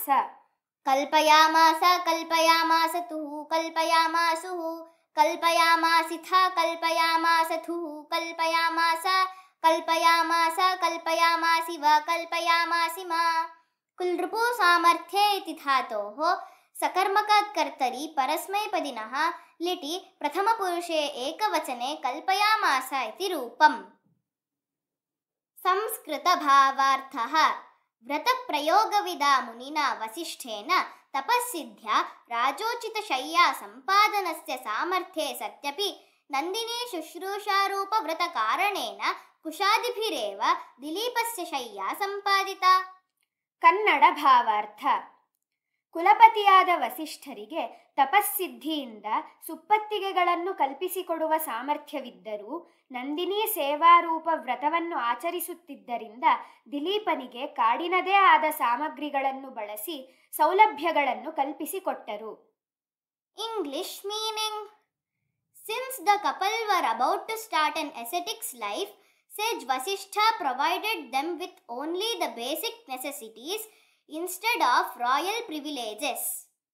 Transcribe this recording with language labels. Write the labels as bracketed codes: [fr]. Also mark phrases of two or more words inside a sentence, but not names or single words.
[sa] ಕಲ್ಪಯಾಮಾಸ ಕಲ್ಪಯಾಮಾಸತುಃ ಕಲ್ಪಯಾಮಾಸುಃ ಕಲ್ಪಯಾಮಾಸಿಥ ಕಲ್ಪಯಾಮಾಸಥುಃ ಕಲ್ಪಯಾಮಾಸ ಕಲ್ಪಯಾಮಾಸ ಕಲ್ಪಯಾಮಾಸಿವ ಕಲ್ಪಯಾಮಾಸಿಮ ಕುಲ್ಋಪು ಸಾಮರ್ಥ್ಯೆ ಇತಿ ಧಾತೋಃ सकर्मकर्तरि परस्मैपदिनः लिटि प्रथमपुरुषे एकवचने कल्पयामास इति रूपम्। संस्कृतभावार्थः व्रतप्रयोगविदा मुनिना वसिष्ठेन तपस्सिद्ध्या राजोचितशय्या सम्पादनस्य सामर्थ्ये सत्यपि नन्दिनी शुश्रूषारूपव्रतकारणेन कुशादिभिरेव दिलीपस्य शय्या सम्पादिता। [kn] ಕನ್ನಡ ಭಾವಾರ್ಥ ಕುಲಪತಿಯಾದ ವಸಿಷ್ಠರಿಗೆ ತಪಸ್ಸಿದ್ಧಿಯಿಂದ ಸುಪ್ಪತ್ತಿಗೆಗಳನ್ನು ಕಲ್ಪಿಸಿಕೊಡುವ ಸಾಮರ್ಥ್ಯವಿದ್ದರೂ ನಂದಿನಿ ಸೇವಾರೂಪ ವ್ರತವನ್ನು ಆಚರಿಸುತ್ತಿದ್ದರಿಂದ ದಿಲೀಪನಿಗೆ ಕಾಡಿನದೇ ಆದ ಸಾಮಗ್ರಿಗಳನ್ನು ಬಳಸಿ ಸೌಲಭ್ಯಗಳನ್ನು ಕಲ್ಪಿಸಿಕೊಟ್ಟರು. [en] English meaning since the couple were about to start an ascetics life, Sage Vasishtha provided them with only the basic necessities instead of royal privileges.